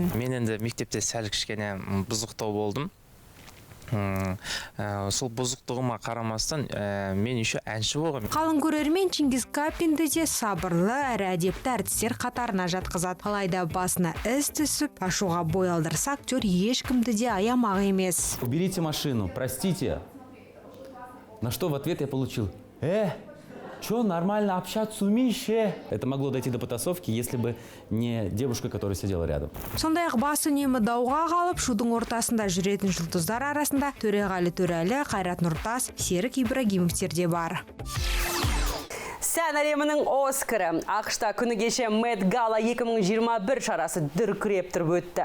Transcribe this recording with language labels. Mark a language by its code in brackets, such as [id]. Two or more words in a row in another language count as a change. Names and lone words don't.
[kk] Мен енді мектепте сәл кішкене бұзықтау болдым. Сол бұзықтығыма қарамастан мен еще әнші болғым. Қалың көрермен Чингиз Капинді де сабырлы әрі әдепті әртістер қатарына жатқызады. Алайда басына іс түсіп, ашуға бой алдырса, актер ешкімді де аямақ емес. [ru] Уберите машину, простите. На что в ответ я получил: чё, нормально общаться умеешь? Это могло дойти до потасовки, если бы не девушка, которая сидела рядом. [kk] Сондай-ақ басы үнемі дауға қалып, шудың ортасында жүретін жұлдыздар арасында Төреғали Төрәлі, Қайрат Нұртас, Серік Ибрагимовтер де бар. Сән әлемінің Оскары. Ақшта күні кеше Met Gala 2021 шарасы дүркіреп тұрып өтті.